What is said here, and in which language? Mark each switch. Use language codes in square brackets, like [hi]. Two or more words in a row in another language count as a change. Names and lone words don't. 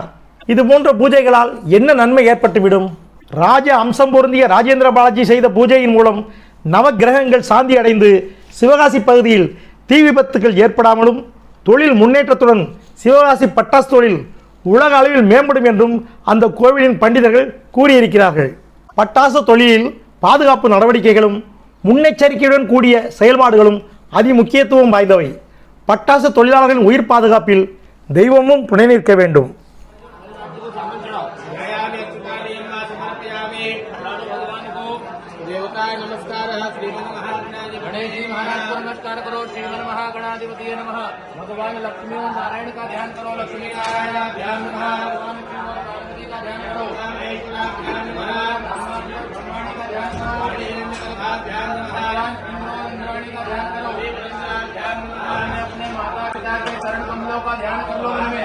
[ta] இது போன்ற பூஜைகளால் என்ன நன்மை ஏற்பட்டுவிடும்? ராஜ அம்சம் பொருந்திய ராஜேந்திர பாலாஜி செய்த பூஜையின் மூலம் நவகிரகங்கள் சாந்தி அடைந்து சிவகாசி பகுதியில் தீ விபத்துகள் ஏற்படாமலும் தொழில் முன்னேற்றத்துடன் சிவகாசி பட்டாசு தொழில் உலக அளவில் மேம்படும் என்றும் அந்த கோவிலின் பண்டிதர்கள் கூறியிருக்கிறார்கள். பட்டாசு தொழிலில் பாதுகாப்பு நடவடிக்கைகளும் முன்னெச்சரிக்கையுடன் கூடிய செயல்பாடுகளும் அதிமுக்கியத்துவம் வாய்ந்தவை. பட்டாசு தொழிலாளர்களின் உயிர் பாதுகாப்பில் தெய்வமும் துணை நிற்க வேண்டும். [hi] नमस्कार करो [sa] श्रीमन महागणाधिपति नमः। [hi] भगवान लक्ष्मी और नारायण का ध्यान करो, लक्ष्मी नारायण का ध्यान भगवान पार्वती का ध्यान करो, ब्रह्मांड का ध्यान इंद्राणी का ध्यान करो, अपने माता पिता के चरण कमलों का ध्यान कर लो।